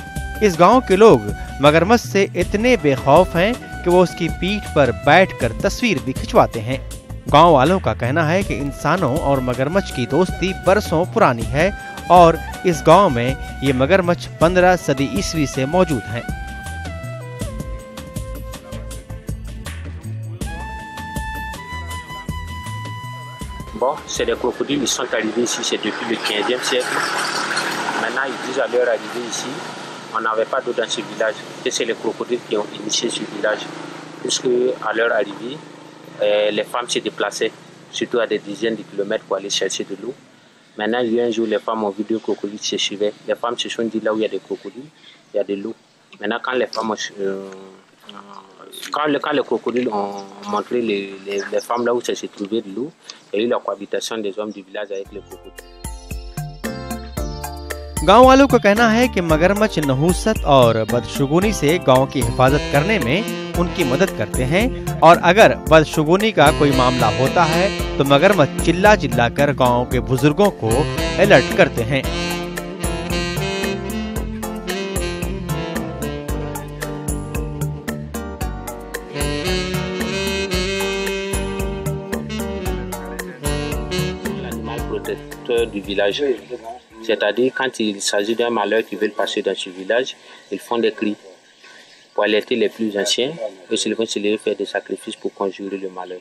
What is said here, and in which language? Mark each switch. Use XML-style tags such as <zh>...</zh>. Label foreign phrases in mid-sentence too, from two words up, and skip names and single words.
<hi>इस गांव के लोग मगरमच्छ से इतने बेखौफ हैं कि वो उसकी पीठ पर बैठकर तस्वीर भी खिंचवाते हैं। गांव वालों का कहना है कि इंसानों और मगरमच्छ की दोस्ती बरसों पुरानी है और इस गांव में ये मगरमच्छ 15 सदी ईस्वी से मौजूद हैं।</hi> <fr>Bon, c'est des crocodiles, ils sont arrivés ici, c'est depuis le 15e siècle. Maintenant, ils disent à leur arrivée ici, on n'avait pas d'eau dans ce village, et c'est les crocodiles qui ont initié ce village. Puisque à leur arrivée, les femmes se déplaçaient, surtout à des dizaines de kilomètres pour aller chercher de l'eau. Maintenant, il y a un jour, les femmes ont vu deux crocodiles se suivaient. Les femmes se sont dit là où il y a des crocodiles, il y a de l'eau. Maintenant, quand les femmes quand les crocodiles ont montré les femmes là où ça se trouvait de l'eau, il y a eu la cohabitation des hommes du village avec les crocodiles.</fr> <hi>गांव वालों का कहना है कि मगरमच्छ नहुसत और बदशुगुनी से गांव की हिफाजत करने में उनकी मदद करते हैं, और अगर बदशुगुनी का कोई मामला होता है तो मगरमच्छ चिल्ला चिल्ला कर गांव के बुजुर्गों को अलर्ट करते हैं।</hi> <fr>Du village. C'est-à-dire quand il s'agit d'un malheur qui veut passer dans ce village, ils font des cris pour alerter les plus anciens, et ils vont se lever faire des sacrifices pour conjurer le malheur.</fr>